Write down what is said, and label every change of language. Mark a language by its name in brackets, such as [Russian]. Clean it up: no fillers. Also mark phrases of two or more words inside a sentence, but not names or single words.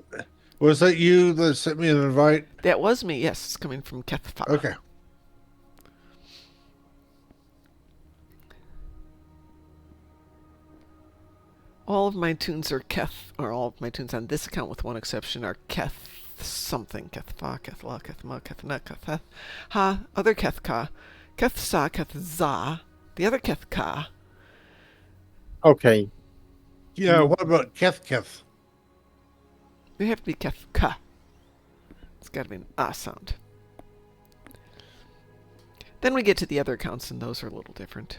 [English] Was that you that sent me an invite? that was me. Yes, it's coming from Kethfa. Okay. All of my tunes are Keth, or all of my tunes on this account, with one exception, are Keth something. Kethfa, Kethla, Kethma, Kethna, Ketheth. Ha, other Kethka. Kethsa, Kethza. The other Kethka. Okay. Yeah, what about Keth? They have to be Kethka. It's got to be an ah sound. Then we get to the other accounts, and those are a little different.